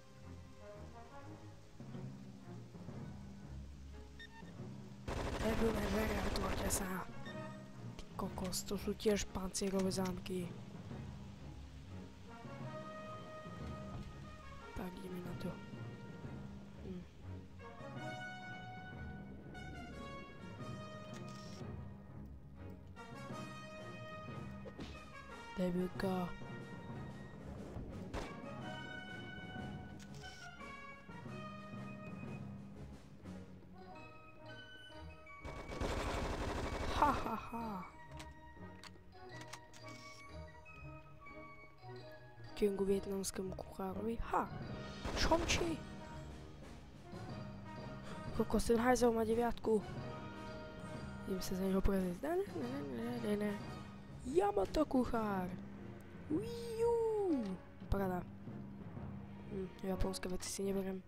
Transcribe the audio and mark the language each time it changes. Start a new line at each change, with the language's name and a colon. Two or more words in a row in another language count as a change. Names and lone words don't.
Slovak: Debilné dvere, otvorte sa. Ty kokos, to sú tiež pancierové zámky. Tak, ideme na to. Debilka. Ha ha ha. Kingu vietnamskému kuchárovi. Ha! Čomči? Kokos, ten hajzel má 9. Idem sa za neho prezrieť. Ne. Yamato kuchár. Uiu. Paráda. Japonské veci si neberiem.